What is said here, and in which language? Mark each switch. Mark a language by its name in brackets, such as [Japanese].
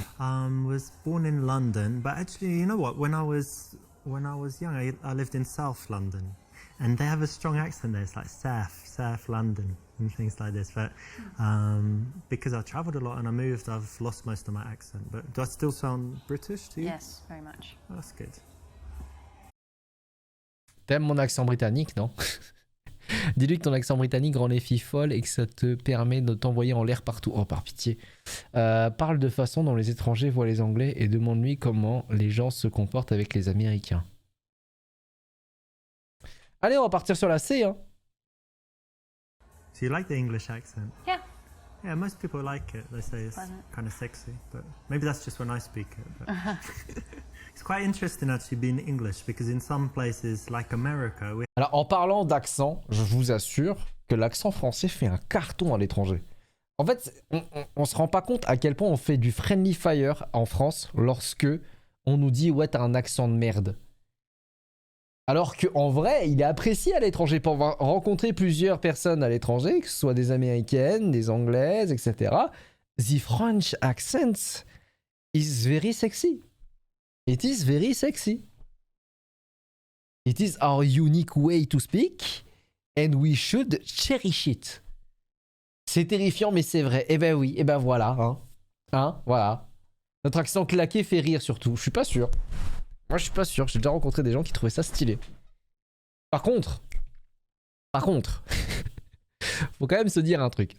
[English] Was born in London, but actually, you know what? When I was young, I lived in South London, and they have a strong accent there. It's like South London and things like this. But because I travelled a lot and I moved, I've lost most of my accent. But do I still sound British to you? Yes, very much. Oh, that's good. [French] T'aimes mon accent britannique, non? Dis-lui que ton accent britannique rend les filles folles et que ça te permet de t'envoyer en l'air partout. Oh, par pitié. Parle de façon dont les étrangers voient les Anglais et demande-lui comment les gens se comportent avec les Américains. Allez, on va partir sur la C, hein. [English] So you like the English accent? Yeah. Yeah, most people like it. They say it's Pleasant. kind of sexy, but maybe that's just when I speak it. But it's quite interesting actually being English, because in some places like America, we [French] Alors, en parlant d'accent, je vous assure que l'accent français fait un carton à l'étranger. En fait, on se rend pas compte à quel point on fait du friendly fire en France lorsque on nous dit « ouais, t'as un accent de merde ». Alors qu'en vrai, il est apprécié à l'étranger. Pour avoir rencontré plusieurs personnes à l'étranger, que ce soit des Américaines, des Anglaises, etc. [English] The French accent is very sexy. It is very sexy. It is our unique way to speak, and we should cherish it. [French] C'est terrifiant, mais c'est vrai. Eh ben oui, eh ben voilà. Voilà. Notre accent claqué fait rire surtout. Je suis pas sûr. Moi, je suis pas sûr. J'ai déjà rencontré des gens qui trouvaient ça stylé. Par contre, faut quand même se dire un truc.